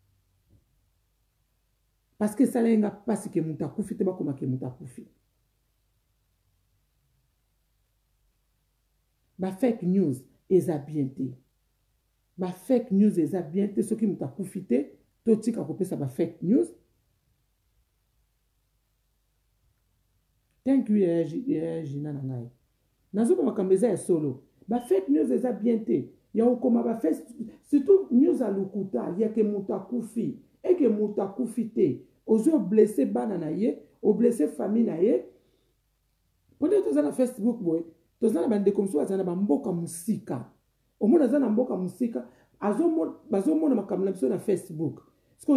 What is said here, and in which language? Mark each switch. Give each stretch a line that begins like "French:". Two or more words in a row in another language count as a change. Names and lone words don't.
French: parce que
Lingala: esala yenga mpasi ke moto akufi te bakomaki moto akufi
English: fake news
Lingala: eza bien te
English: fake news
Lingala: eza bien te soki moto akufi te totika kopesa
English: fake news. Thank you
Lingala: Jina na ngai nazoba makambo eza ya solo
English: fake news
Lingala: eza bien te ya okoma surtout news à lukuta ya ke moto akufi et que moto akufi te ozo blessé bana na ye o blessé famille na ye peut-être toza na Facebook boy toza na bandeko mosusu aza na bamboka musika omona aza na mboka musika bazomona makambo na biso na Facebook siko